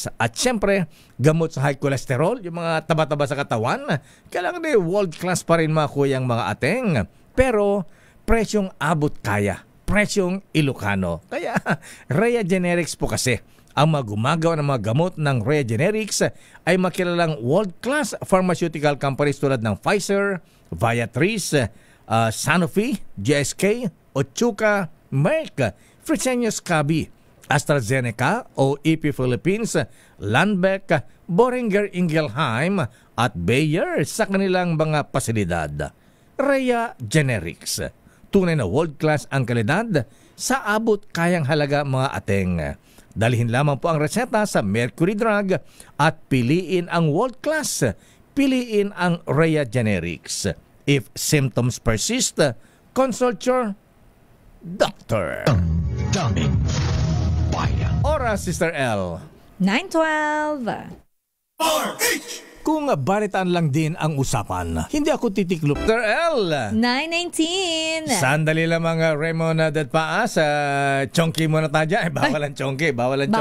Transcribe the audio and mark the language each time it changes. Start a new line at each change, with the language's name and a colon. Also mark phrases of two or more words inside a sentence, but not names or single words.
Filipino: At syempre, gamot sa
English: high cholesterol,
Filipino: yung mga taba-taba sa katawan, kailangan din
English: world class
Filipino: pa rin makuha yung mga ateng. Pero, presyong abot kaya. Presyong Ilocano. Kaya, Rhea Generics po kasi. Ang mga gumagawa ng mga gamot ng Rhea Generics ay makilalang
English: world-class pharmaceutical companies
Filipino: tulad ng Pfizer, Viatris, Sanofi, GSK, Otsuka, Merck, Fresenius Kabi, AstraZeneca o EP Philippines, Lundbeck, Boehringer Ingelheim at Bayer sa kanilang mga pasilidad. Rhea Generics. Tunay na world-class ang kalidad sa abot kayang halaga mga ateng. Dalhin lamang po ang reseta sa Mercury Drug at piliin ang world-class. Piliin ang Rhea Generics.
English: If symptoms persist, consult your doctor.
Filipino: Damdamin Bayan. Oras, Sister L. 9:12. Kung balitaan lang din ang usapan, hindi ako titiklop. Sister L. 9:19. Sandali lamang, Raymond at Paas. Chonky muna tayo dyan. Bawal ang chonky. Bawal ang chonky.